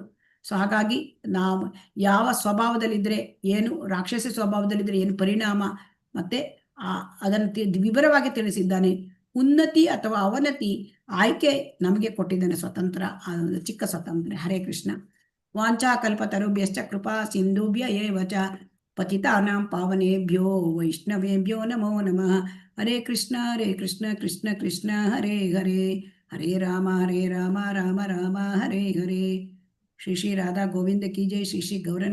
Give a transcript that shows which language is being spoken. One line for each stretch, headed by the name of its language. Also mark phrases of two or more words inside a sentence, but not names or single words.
Kannada: ಸೊ ಹಾಗಾಗಿ ನಾವು ಯಾವ ಸ್ವಭಾವದಲ್ಲಿದ್ರೆ ಏನು, ರಾಕ್ಷಸಿ ಸ್ವಭಾವದಲ್ಲಿದ್ರೆ ಏನು ಪರಿಣಾಮ, ಮತ್ತೆ ಅದನ್ನು ವಿವರವಾಗಿ ತಿಳಿಸಿದ್ದಾನೆ. ಉನ್ನತಿ ಅಥವಾ ಅವನತಿ ಆಯ್ಕೆ ನಮಗೆ ಕೊಟ್ಟಿದ್ದಾನೆ, ಸ್ವತಂತ್ರ, ಚಿಕ್ಕ ಸ್ವತಂತ್ರ.
Sanskrit: ಹರೇ ಕೃಷ್ಣ. ವಾಂಚಾ ಕಲ್ಪತರುಭ್ಯಶ್ಚ ಕೃಪಾ ಸಿಂಧುಭ್ಯ ಏವ ಚ ಪತಿತಾನಾಂ ಪಾವನೇಭ್ಯೋ ವೈಷ್ಣವೇಭ್ಯೋ ನಮೋ ನಮಃ. ಹರೇ ಕೃಷ್ಣ ಕೃಷ್ಣ ಕೃಷ್ಣ ಹರೇ ಹರೇ, ಹರೇ ರಾಮ ರಾಮ ರಾಮ ಹರೇ ಹರೇ.
Hindi: श्री श्री राधा गोविंद की जय। श्री श्री गौर